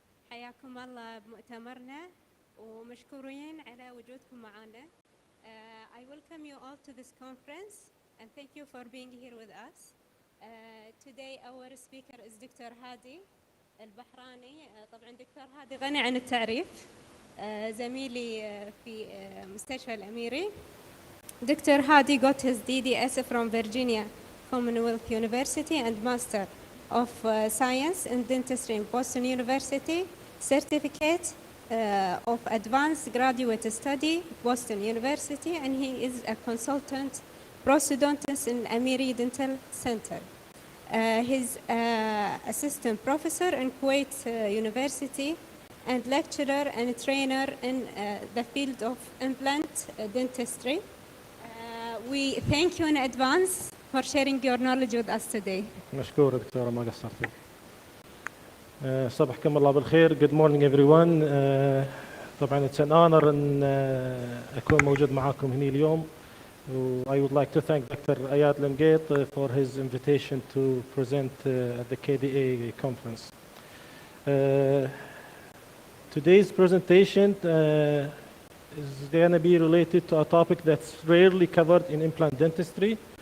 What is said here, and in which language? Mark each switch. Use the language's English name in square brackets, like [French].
[Arabic] حياكم الله بمؤتمرنا ومشكورين على وجودكم معنا. [English] I welcome you all to this conference and thank you for being here with us. Today our speaker is Dr. هادي البحراني. [Arabic] طبعا دكتور هادي غني عن التعريف، زميلي في مستشفى الأميري. [English] Dr. Hadi got his DDS from Virginia Commonwealth University and Master of Science in Dentistry in Boston University, Certificate of Advanced Graduate Study, Boston University, and he is a consultant prosthodontist in Amiri Dental Center. He's assistant professor in Kuwait University and lecturer and trainer in the field of implant dentistry. We thank you in advance for sharing your knowledge with us today. [Arabic] مشكور دكتورة، ما قصرتي. صباحكم الله بالخير. [English] Good morning everyone. [Arabic] طبعا [English] it's an honor [Arabic] ان اكون موجود معاكم هنا اليوم. [English] I would like to thank Dr. Ayad Lemgate for his invitation to present at the KDA conference. Today's presentation is going to be related to a topic that's rarely covered in implant dentistry.